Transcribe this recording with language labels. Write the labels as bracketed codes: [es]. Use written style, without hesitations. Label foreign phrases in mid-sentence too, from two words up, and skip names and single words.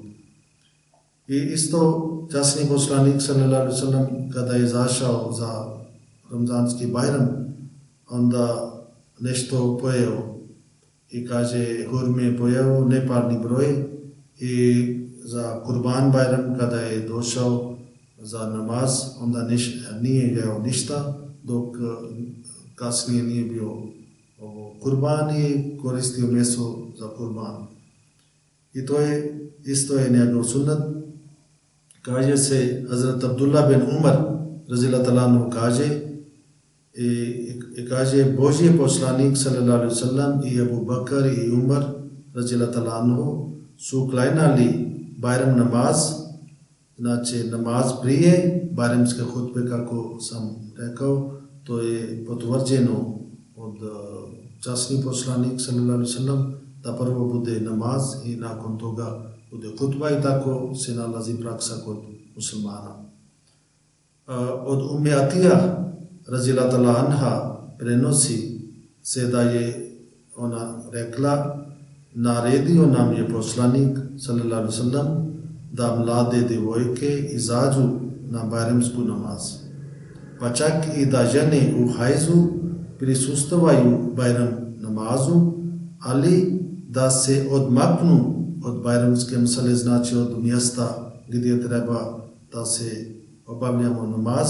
[bs] I isto časni poslanik [ar] صلى الله عليه وسلم [bs] kada je izašao za Ramzanski Bajram, onda nešto pojeo i kaže hurme pojeo neparni broj, i za Kurban Bajram kada je došao za namaz, onda nije jeo ništa, dok kasnije nije bio kurban i koristio meso za kurban. I to je isto je njegov sunnet. Kaže se, Hazrat Abdullah bin Umar [ar] رضي الله تعالى عنه [bs] kaže, i kaže Božji poslanik [ar] صلى الله عليه وسلم [bs] i Abu Bakr i Umar [ar] رضي الله تعالى عنه [bs] su klanjali Bajram namaz, znači namaz prije Bajramske hutbe, kako sam rekao, to je potvrđeno od časni poslanik [ar] صلى الله عليه وسلم [bs] da prvo bude namaz i nakon toga bude hutba, i tako se nalazi praksa kod muslimana. Od Umme Atija [ar] رضي الله تعالى عنها [bs] prenosi se da je ona rekla, naredio nam je poslanik [ar] صلى الله عليه وسلم [bs] da mlade djevojke izađu na bajramsku namaz, pa čak i da žene u hajzu prisustvovaju Bajram namazu, ali da se odmaknu od bajramske msale, znači od mjesta gdje treba da se obavljamo namaz.